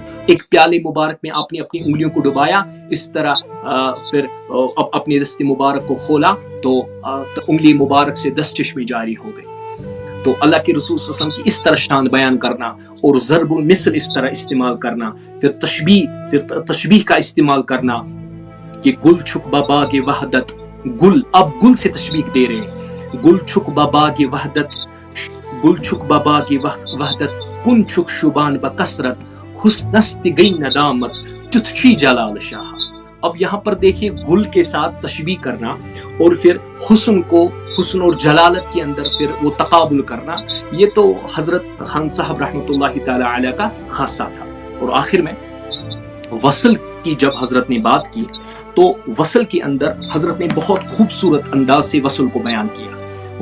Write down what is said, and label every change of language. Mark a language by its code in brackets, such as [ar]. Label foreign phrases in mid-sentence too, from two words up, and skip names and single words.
[ur] ایک پیالے مبارک میں آپ نے اپنی انگلیوں کو ڈبویا، اس طرح پھر اپنے دستے مبارک کو کھولا تو انگلی مبارک سے 10 چشمے جاری ہو گئے. تو اللہ کے رسول صلی اللہ علیہ وسلم کی اس طرح شان بیان کرنا اور ضرب المثل اس طرح استعمال کرنا، پھر تشبیہ کا استعمال کرنا کہ [ks] گل چھک باباگے وحدت, [ur] گل اب گل سے تشبیہ دے رہے ہیں, [ks] گل چھک باباگے وحدت، گل چھک باباگے وحدت کن چھک شوبان بکثرت حسنست گئی ندامت تتھی جلال شاہ. [ur] اب یہاں پر دیکھیے گل کے ساتھ تشبیہ کرنا اور پھر حسن اور جلالت کے اندر پھر وہ تقابل کرنا، یہ تو حضرت خان صاحب رحمۃ اللہ تعالی علیہ کا خاصہ تھا. اور آخر میں وصل کی جب حضرت نے بات کی تو وصل کے اندر حضرت نے بہت خوبصورت انداز سے وصل کو بیان کیا.